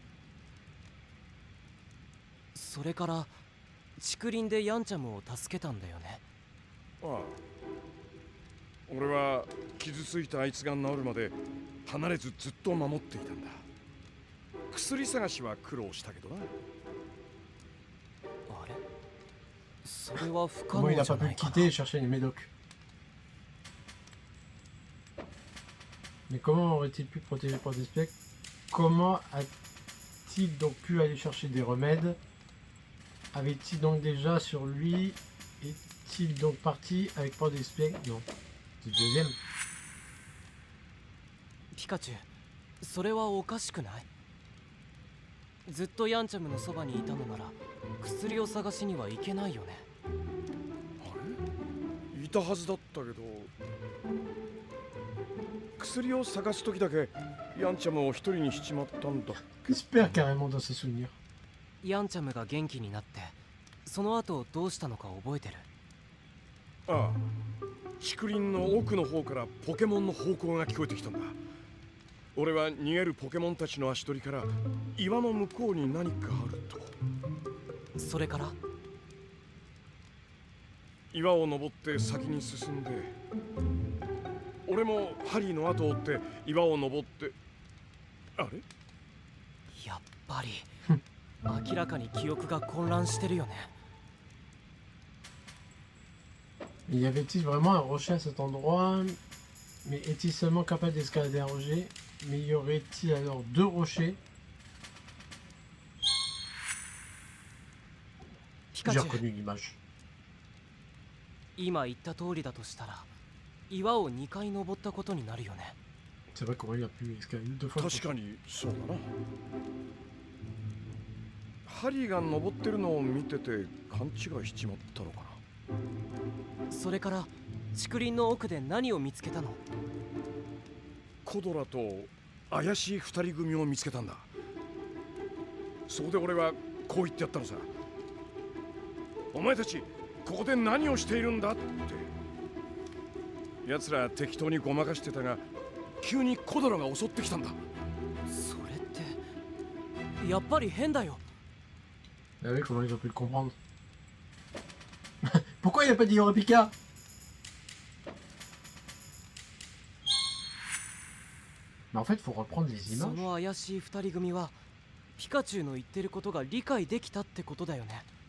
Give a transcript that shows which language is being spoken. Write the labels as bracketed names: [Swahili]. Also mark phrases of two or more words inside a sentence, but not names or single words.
[Japanese] それから竹林でヤンチャムを助けたんだよね。ああ、俺は傷ついたあいつが治るまで離れずずっと守っていたんだ。薬探しは苦労したけどな。あれ、それは不可 [French] Comment il [Japanese] 能 [French] a [Japanese] じゃ [French] pas [Japanese] な [French] pu [Japanese] いかな。 [French] quitter et chercher les médocs? Mais comment aurait-il pu protéger Port des Spectres? Comment a-t-il donc pu aller chercher des remèdes? Avait-il donc déjà sur lui? Est-il donc parti avec Port des Spectres? Non. C'est le deuxième. [Japanese] ピカチュウ、それはおかしくない？ずっとヤンチャムのそばにいたのなら薬を探しには行けないよね。あれ？いたはずだったけど、薬を探す時だけヤンチャムを一人にしちまったんだっけ。 [French] Il se perd carrément dans ses souvenirs. [Japanese] ヤンチャムが元気になってその後どうしたのか覚えてる？ああ、竹林の奥の方からポケモンの咆哮が聞こえてきたんだ。俺は逃げるポケモンたちの足取りから岩の向こうに何かあると。それから岩を登って先に進んで、俺もハリーの後を追って岩を登って、あれ？やっぱり明らかに記憶が混乱してるよね。 [French] Y avait-il vraiment un rocher à cet endroit? Mais est-il seulement capable d'escalader un rocher? Mais y aurait-il alors deux rochers? [Japanese] ピカ [French] J'ai [Japanese] チュウ、 [French] reconnu l'image. [Japanese] 今言った通りだとしたら岩を2回登ったことになるよね。 [French] C'est vrai qu'Aurélien a pu escalader deux fois. [Japanese] 確かにそうだな。ハリーが登ってるのを見てて勘違いしちまったのかな。それから竹林の奥で何を見つけたの？コドラと怪しい二人組を見つけたんだ。そこで俺はこう言ってやったのさ。お前たちここで何をしているんだって。奴ら適当にごまかしてたが急にコドラが襲ってきたんだ。それってやっぱり変だよ。 [French] Ah oui, comment ils ont pu le comprendre? Pourquoi il a pas dit Eureka? Mais en fait, faut reprendre les [Japanese] そ [French] images. [Japanese] の怪しい2人組はピカチュウの言ってることが理解できたってことだよね。